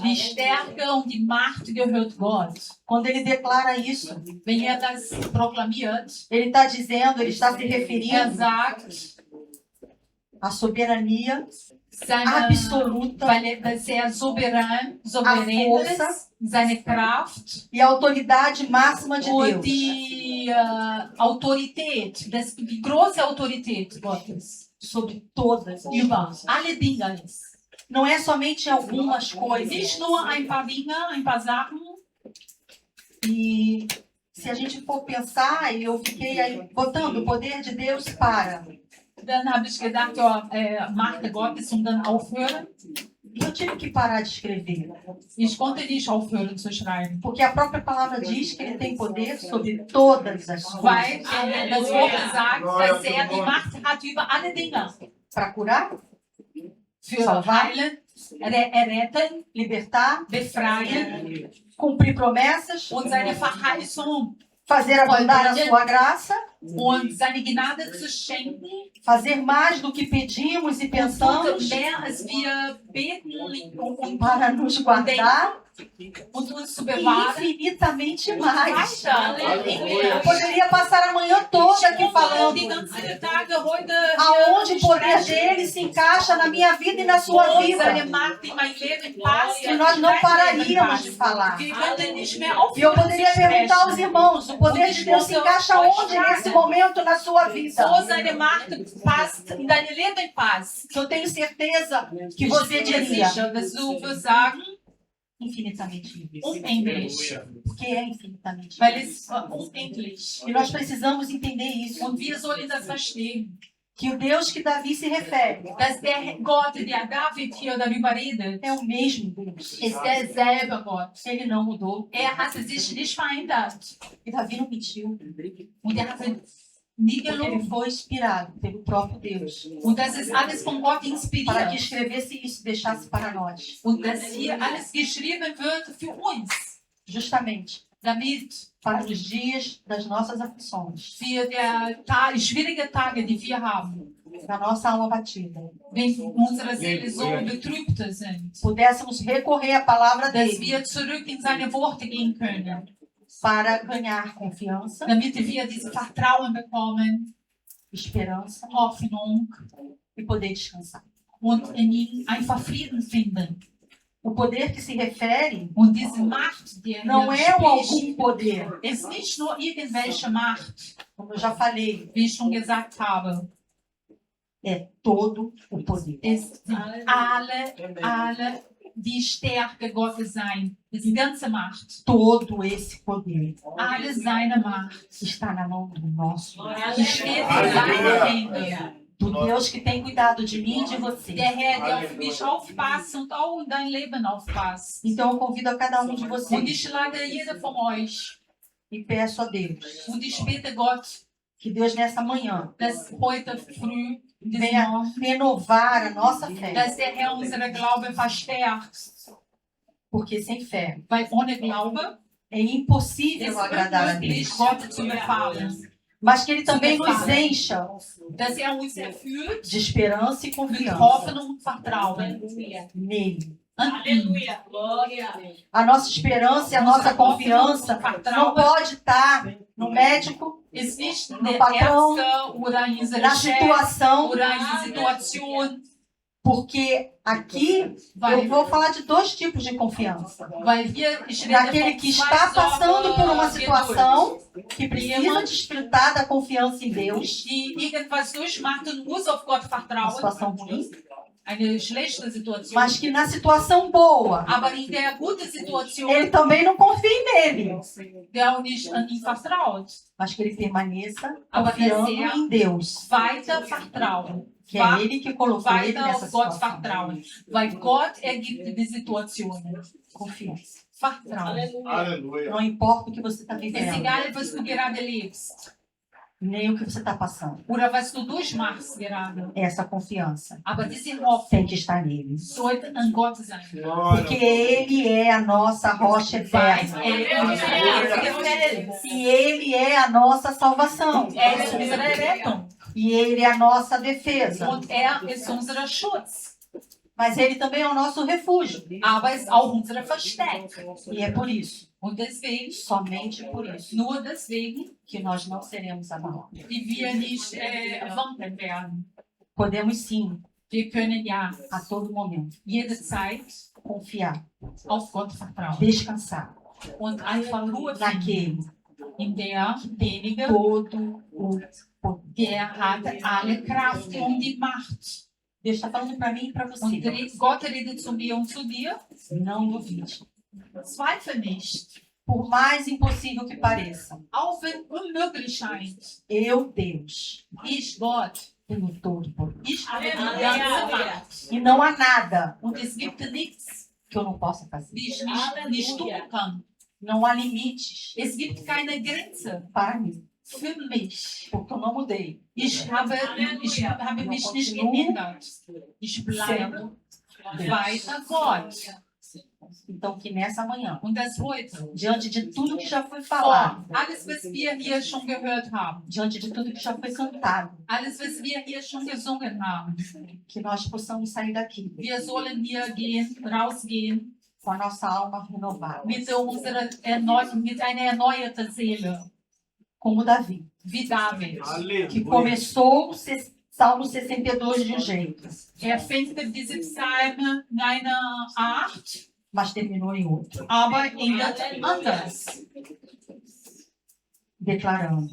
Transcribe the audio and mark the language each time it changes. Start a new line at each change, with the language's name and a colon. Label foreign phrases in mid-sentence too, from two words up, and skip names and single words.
German: Die Stärke und die Macht gehört Gott.
Portuguese: Quando ele declara isso,
German: Wenn das proklamiert,
Portuguese: ele está dizendo, ele está se referindo
German: sagt,
Portuguese: à soberania
German: seine,
Portuguese: absoluta
German: weil er sehr souverän ist, seine Kraft
Portuguese: e a autoridade máxima de
German: und
Portuguese: Deus.
German: die Autorität, die große Autorität Gottes
Portuguese: Sobre todas as
German: über
Portuguese: coisas.
German: alle Dinge ist.
Portuguese: Não é somente algumas coisas.
German: Nicht nur ein paar Dinge, ein paar Sachen.
Portuguese: E se a gente for pensar, e eu fiquei aí botando o poder de Deus para.
German: Dann habe ich gedacht, ja, Macht Gottes und dann aufhören.
Portuguese: E eu tive que parar de escrever.
German: Ich konnte nicht aufhören zu schreiben.
Portuguese: Porque a própria palavra diz que ele tem poder sobre todas as
German: Weil
Portuguese: coisas.
German: das Wort sagt, dass die Macht hat über alle Dinge.
Portuguese: Para curar,
German: Für
Portuguese: Salvar.
German: heilen, retten,
Portuguese: libertar,
German: befreien
Portuguese: cumprir promessas,
German: und seine Verheißung
Portuguese: fazer abundar a sua graça
German: und seine Gnade zu schenken,
Portuguese: fazer mais do que pedimos e pensamos,
German: mehr als wir beten und
Portuguese: para nos guardar
German: und uns zu
Portuguese: e
German: bewahren.
Portuguese: infinitamente mais.
German: Weiter.
Portuguese: Eu poderia passar a manhã toda aqui
German: Die
Portuguese: falando
German: ganzen Tage heute
Portuguese: aonde o poder dele se encaixa na minha vida e na sua vida.
German: seine Macht in mein Leben passt.
Portuguese: E nós não pararíamos de falar.
German: Wir könnten nicht mehr
Portuguese: E eu
German: aufhören zu
Portuguese: poderia perguntar aos
German: sprechen.
Portuguese: irmãos, o poder de Deus se encaixa onde nesse momento na sua vida?
German: So seine Macht passt in dein Leben passt.
Portuguese: Que eu tenho certeza que
German: Ich
Portuguese: você
German: bin
Portuguese: diria
German: sicher, dass du wirst sagen,
Portuguese: infinitamente.
German: unendlich.
Portuguese: Porque é infinitamente.
German: Weil es unendlich.
Portuguese: E nós precisamos entender isso.
German: Und wir sollen das verstehen.
Portuguese: Que o Deus que Davi se refere
German: Dass der Gott, der David hier darüber redet,
Portuguese: é o mesmo Deus.
German: ist derselbe Gott.
Portuguese: Ele não mudou.
German: Hat sich nicht verändert.
Portuguese: E Davi não mentiu.
German: Und hat nie
Portuguese: Porque ele
German: gelogen.
Portuguese: foi inspirado pelo próprio Deus.
German: Und das ist alles von Gott
Portuguese: Para que
German: inspiriert.
Portuguese: escrevesse isso e deixasse para nós.
German: Und dass hier alles geschrieben wird für uns.
Portuguese: Justamente
German: Damit
Portuguese: para os dias das nossas aflições.
German: für schwierige Tage, die wir haben,
Portuguese: Da nossa alma batida.
German: wenn unsere Seele so betrübt sind,
Portuguese: Pudéssemos recorrer à palavra
German: dass
Portuguese: dele
German: wir zurück in seine Worte gehen können,
Portuguese: para ganhar confiança,
German: damit wir dieses Vertrauen bekommen,
Portuguese: esperança
German: Hoffnung
Portuguese: e poder descansar.
German: und in ihm einfach Frieden finden.
Portuguese: O poder que se refere
German: Und diese Macht, die
Portuguese: não
German: hier
Portuguese: é o
German: spricht,
Portuguese: algum poder,
German: ist nicht nur irgendwelche Macht,
Portuguese: como eu já falei,
German: wie ich schon gesagt habe,
Portuguese: é todo o poder.
German: ist alle die Stärke Gottes sein, die ganze Macht,
Portuguese: Todo esse poder
German: alle seine Macht,
Portuguese: está na mão do nosso
German: die steht in seinen Händen.
Portuguese: do Deus que tem cuidado de mim e de você.
German: Der Herr, der auf mich aufpasst und auch in dein Leben aufpasst.
Portuguese: Então eu convido a cada um de
German: Und
Portuguese: vocês
German: ich lade jeder von euch
Portuguese: e peço a Deus
German: und ich bete Gott,
Portuguese: que Deus nessa manhã
German: dass heute früh, diesen
Portuguese: venha
German: Morgen,
Portuguese: renovar a nossa fé,
German: dass der Herr unsere Glaube verstärkt.
Portuguese: porque sem fé
German: Weil ohne Glaube
Portuguese: é
German: ist
Portuguese: impossível agradar a
German: unmöglich,
Portuguese: Deus.
German: Gott zu gefallen.
Portuguese: Mas que Ele também nos encha
German: Dass uns erfüllt
Portuguese: de esperança e
German: mit
Portuguese: confiança
German: Hoffnung und Vertrauen
Portuguese: nele.
German: an ihn.
Portuguese: A nossa esperança e a nossa confiança não pode estar no médico,
German: Ist nicht
Portuguese: no
German: der
Portuguese: patrão,
German: Ärzte oder in unserer
Portuguese: na
German: Chef
Portuguese: situação,
German: oder in der Situation,
Portuguese: porque aqui eu
German: weil,
Portuguese: vou falar de dois tipos de confiança.
German: weil hier, ich rede
Portuguese: Daquele
German: von
Portuguese: que
German: zwei
Portuguese: está passando por uma
German: Sorten
Portuguese: situação que precisa desfrutar da confiança em Deus,
German: die irgendwas durchmacht und muss auf Gott
Portuguese: uma
German: vertrauen.
Portuguese: situação ruim,
German: Eine schlechte Situation.
Portuguese: mas que na situação boa
German: Aber in der guten Situation,
Portuguese: ele também não confia nele,
German: der auch nicht an ihn vertraut,
Portuguese: mas que ele permaneça
German: Aber
Portuguese: confiando que seja em Deus,
German: weiter vertrauen.
Portuguese: que é Ele que colocou ele
German: Weiter
Portuguese: nessa
German: auf Gott
Portuguese: situação.
German: vertrauen. Weil Gott ergibt die Situationen.
Portuguese: Confiança.
German: Vertrauen.
Portuguese: Aleluia. Não importa o que você está
German: Es ist
Portuguese: vivendo,
German: egal, was du gerade lebst
Portuguese: nem o que você está passando.
German: oder was du durchmachst gerade.
Portuguese: Essa confiança
German: Aber diese Hoffnung
Portuguese: tem que estar nele.
German: sollte an Gott sein.
Portuguese: Porque Ele é a nossa rocha
German: Weil
Portuguese: eterna.
German: er unser einziger Fels.
Portuguese: E Ele é a nossa salvação.
German: Er ist unsere Rettung.
Portuguese: E Ele é a nossa defesa.
German: Und er ist unser Schutz.
Portuguese: Mas Ele também é o nosso refúgio.
German: Aber er ist auch unser Versteck.
Portuguese: E é por isso,
German: Und deswegen,
Portuguese: somente por isso,
German: nur deswegen,
Portuguese: que nós não seremos abalados.
German: die wir nicht wanken werden.
Portuguese: Podemos sim,
German: Wir können ja
Portuguese: a todo momento,
German: jederzeit
Portuguese: confiar,
German: auf Gott vertrauen
Portuguese: descansar
German: und einfach Ruhe finden,
Portuguese: naquele
German: in derjenige,
Portuguese: todo o poder.
German: der hat alle Kraft und die Macht.
Portuguese: Deus está falando para mim e para
German: Und
Portuguese: você.
German: Gott redet zu mir und zu dir.
Portuguese: Não duvide.
German: Zweifle nicht,
Portuguese: Por mais impossível que pareça,
German: auch wenn unmöglich scheint.
Portuguese: eu, Deus,
German: Ich, Gott,
Portuguese: tenho todo o poder.
German: ich habe die ganze Macht.
Portuguese: E não há nada
German: Und es gibt nichts,
Portuguese: que eu não possa fazer.
German: die ich nicht tun kann.
Portuguese: Não há limites
German: Es gibt keine Grenze
Portuguese: para mim,
German: für mich.
Portuguese: porque eu não mudei.
German: Ich habe mich nicht geändert. Ich bleibe weiter Gott.
Portuguese: Então, que nessa manhã,
German: und dass heute,
Portuguese: diante de tudo que já foi falado,
German: vor alles, was wir hier schon gehört haben,
Portuguese: diante de tudo que já foi cantado,
German: alles, was wir hier schon gesungen haben,
Portuguese: que nós possamos sair daqui
German: wir sollen hier gehen, rausgehen
Portuguese: com a nossa alma renovada,
German: mit mit einer erneuerten Seele,
Portuguese: como Davi,
German: wie David.
Portuguese: que começou o Salmo 62 de um jeito,
German: Fängt diese Psalme in einer Art,
Portuguese: mas terminou em outro,
German: aber endet anders.
Portuguese: declarando